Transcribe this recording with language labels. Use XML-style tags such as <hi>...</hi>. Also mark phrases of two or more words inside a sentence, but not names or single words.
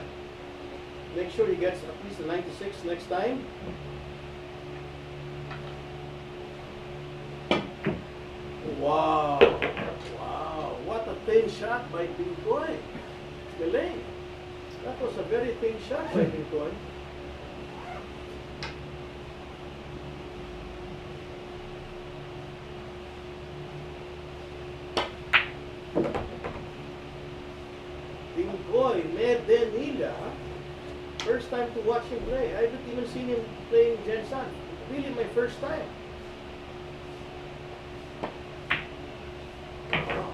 <en>Make sure he gets at least a 96 next time. Wow, what a shot by Binkoy. Galing. That was a very thin shot by Binkoy. Binkoy, medenilla. First time to watch him play. I haven't even seen him playing Jensen. Really my first time. Wow.</en>